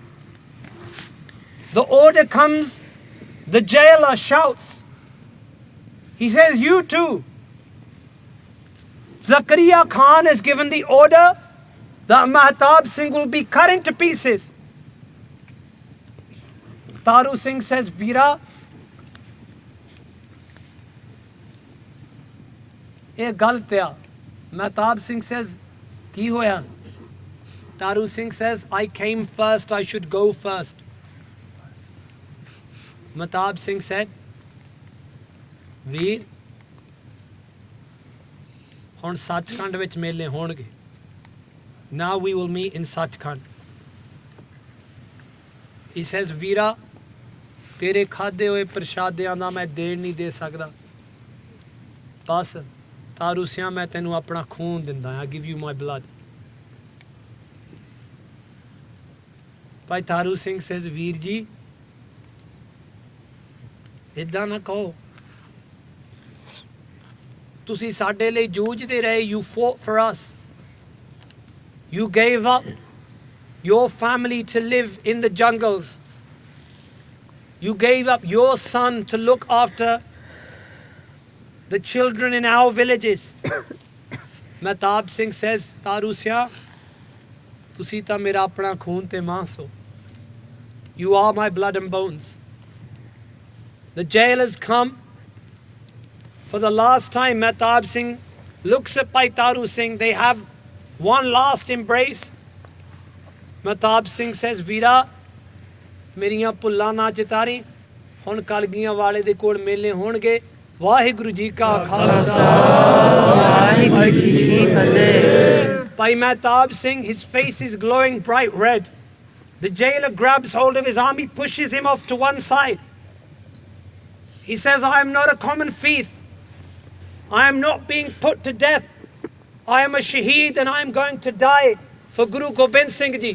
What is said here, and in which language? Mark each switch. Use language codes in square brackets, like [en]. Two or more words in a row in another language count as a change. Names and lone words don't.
[en] The order comes, the jailer shouts. He says, you too. Zakaria Khan has given the order that Mehtab Singh will be cut into pieces. Taru Singh says, Veera, [hi] ये गलत है. Mehtab Singh says, [pa] ਕੀ ਹੋਇਆ? [en] Taru Singh says, I came first, I should go first. Mehtab Singh said, [pa] Veer, ਹੁਣ ਸੱਚਖੰਡ ਵਿੱਚ ਮੇਲੇ ਹੋਣਗੇ. [en] Now we will meet in Sachkhand. He says, Veera, [pa] ਤੇਰੇ ਖਾਦੇ ਹੋਏ ਪ੍ਰਸ਼ਾਦਿਆਂ ਦਾ ਮੈਂ ਦੇਣ ਨਹੀਂ ਦੇ ਸਕਦਾ. ਬਸ ਤਾਰੂ ਸਿਆਂ ਮੈਂ ਤੈਨੂੰ ਆਪਣਾ ਖੂਨ ਦਿੰਦਾ [en] I give you my blood. Bhai Taru Singh says, [pa] ਵੀਰ ਜੀ ਇੱਦਾਂ ਨਾ ਕਹੋ ਤੁਸੀਂ ਸਾਡੇ ਲਈ ਜੂਝਦੇ ਰਹੇ [en] you fought for us. You gave up your family to live in the jungles. You gave up your son to look after the children in our villages. Mehtab Singh says, Taru Siah, [pa] ਤੁਸੀਂ ਤਾਂ ਮੇਰਾ ਆਪਣਾ ਖੂਨ ਤੇ ਮਾਂਸ ਹੋ. [en] You are my blood and bones. The jailers come. For the last time, Mehtab Singh looks at Bhai Taru Singh. They have one last embrace. Mehtab Singh says, Veera, [pa] ਮੇਰੀਆਂ ਭੁੱਲਾਂ ਨਾ ਚਿਤਾਰੀ ਹੁਣ ਕਲਗੀਆਂ ਵਾਲੇ ਦੇ ਕੋਲ ਮੇਲੇ ਹੋਣਗੇ. ਵਾਹਿਗੁਰੂ ਜੀ ਕਾ ਖਾਲਸਾ ਵਾਹਿਗੁਰੂ ਜੀ ਕੀ ਫਤਿਹ. [en] Bhai Mehtab Singh, his face is glowing bright red. The jailer grabs hold of his arm, he pushes him off to one side. He says, I am not a common thief. I am not being put to death. I am a shaheed and I am going to die for Guru Gobind Singh Ji.